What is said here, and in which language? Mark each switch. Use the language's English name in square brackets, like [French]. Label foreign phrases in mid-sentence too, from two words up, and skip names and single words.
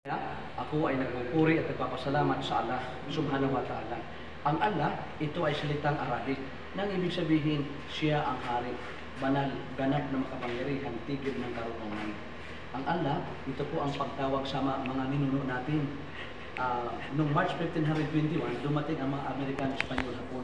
[Filipino] Ako ay nagpupuri at nagpapasalamat sa Allah [Arabic] سبحانه وتعالى. [Filipino] Ang Allah, ito ay salitang Arabic, nang ibig sabihin siya ang hari, banal, ganap na makapangyarihan, tigil ng karunungan. Ang Allah, ito po ang pagtawag sa mga ninuno natin. Noong March 1521, dumating ang mga Amerikano, Espanyol, Hapon.